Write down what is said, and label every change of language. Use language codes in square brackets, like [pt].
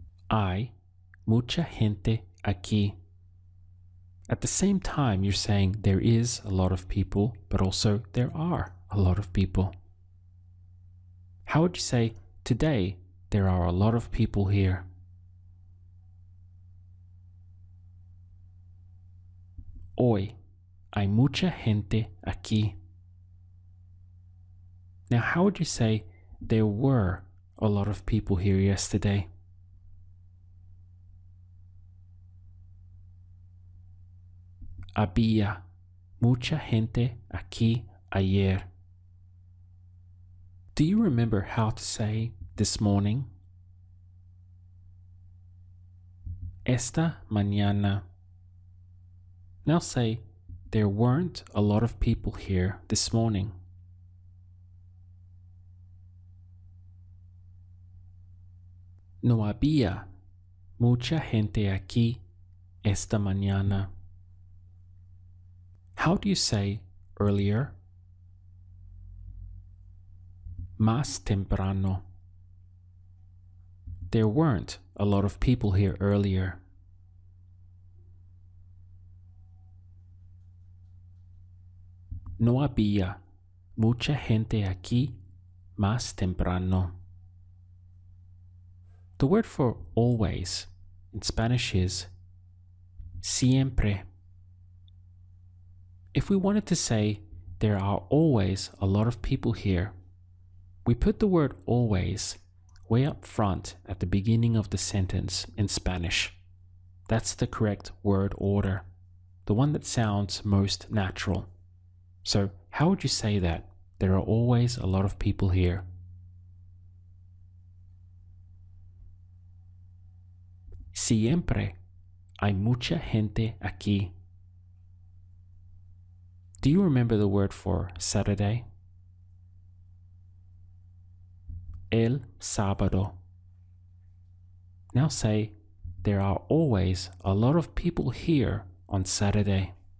[es] Hay mucha gente aquí. [en] At the same time, you're saying there is a lot of people, but also there are a lot of people. How would you say today there are a lot of people here? [es] Hoy hay mucha gente aquí. [en] Now, how would you say there were a lot of people here yesterday? [es] Había mucha gente aquí ayer. [en] Do you remember how to say this morning? [es] Esta mañana. [en] Now say, there weren't a lot of people here this morning. [es] No había mucha gente aquí esta mañana. [en] How do you say earlier? [es] Más temprano. [en] There weren't a lot of people here earlier. [es] No había mucha gente aquí más temprano. [en] The word for always in Spanish is siempre. If we wanted to say there are always a lot of people here, we put the word always way up front at the beginning of the sentence in Spanish. That's the correct word order, the one that sounds most natural. So how would you say that? There are always a lot of people here. [es] Siempre hay mucha gente aquí. [en] Do you remember the word for Saturday? [es] el sábado. [en] Now say, there are always a lot of people here on Saturday.